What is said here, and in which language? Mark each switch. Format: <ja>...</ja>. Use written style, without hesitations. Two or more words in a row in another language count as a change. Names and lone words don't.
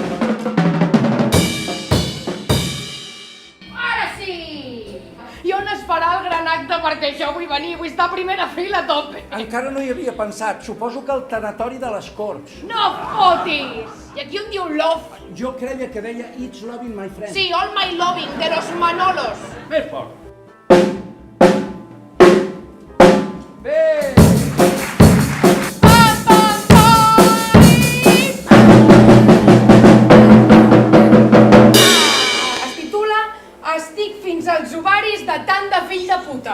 <ca>Ara sí! I on es farà el gran acte? Perquè jo vull venir, vull estar a primera fila a tope. Encara no hi havia pensat. Suposo que el tanatori de les Corts. No fotis! I aquí on diu love? Jo creia que deia</ca> <en>It's loving my friend. Sí, all my loving,</en> <es>de los Manolos.</es> <ca>Més fort. Bé! Pam, pam, pam! Es titula Estic fins als ovaris de tant de fill de puta.</ca>